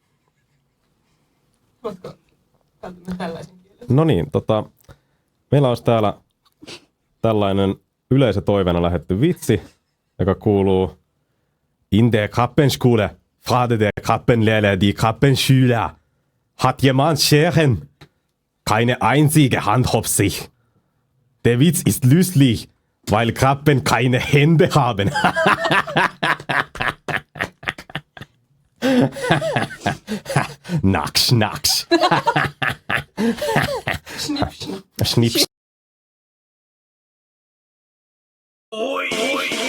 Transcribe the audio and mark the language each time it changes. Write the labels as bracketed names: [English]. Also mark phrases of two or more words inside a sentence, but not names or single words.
[Finnish] Voitko välttämättä tällaisen kielen? No niin, meillä olisi täällä tällainen yleisötoiveena lähetty vitsi, joka kuuluu [German] In der Krappenschule fragte der Krappenlehrer die Krappenschüler, hat jemand Scheren? Keine einzige Hand auf sich. Der Witz ist lustig, weil Krabben keine Hände haben. Naks, naks. Schnipp, schnapp. Schnipp. Oi,